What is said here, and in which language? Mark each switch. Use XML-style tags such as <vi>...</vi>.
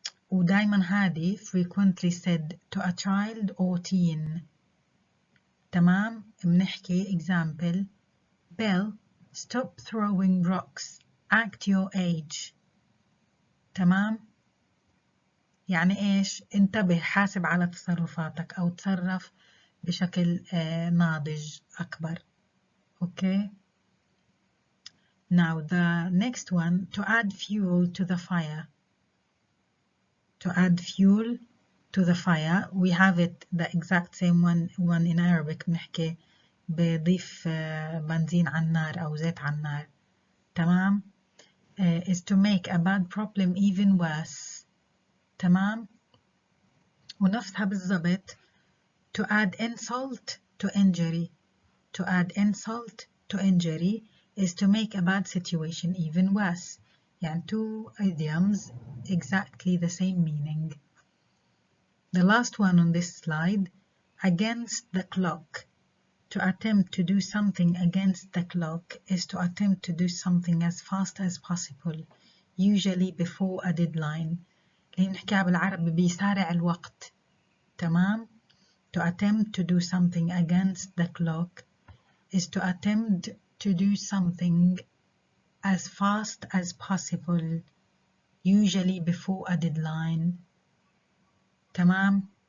<ar>ودايما هذه</ar> <en>frequently said to a child or teen.</en> <ar>تمام. بنحكي</ar> <en>example: Bill, stop throwing rocks. Act your age. تمام.</en> <ar>يعني إيش؟ انتبه، حاسب على تصرفاتك أو تصرف بشكل ناضج أكبر.</ar> <en>Okay. Now the next one, to add fuel to the fire. To add fuel to the fire, we have it the exact same one in Arabic.</en> <ar>بنحكي بضيف بنزين على النار أو زيت على النار. تمام.</ar> <en>Is to make a bad problem even worse.</en> <ar>تمام. ونفسها بالضبط</ar> <en>to add insult to injury. To add insult to injury is to make a bad situation even worse.</en> <ar>يعني</ar> <en>two idioms, exactly the same meaning. The last one on this slide, against the clock. To attempt to do something against the clock is to attempt to do something as fast as possible, usually before a deadline.</en> <ar>اللي نحكيها بالعربي بيسارع الوقت. تمام.</ar> <en>To attempt to do something against the clock is to attempt to do something as fast as possible, usually before a deadline.</en> <ar>تمام.</ar>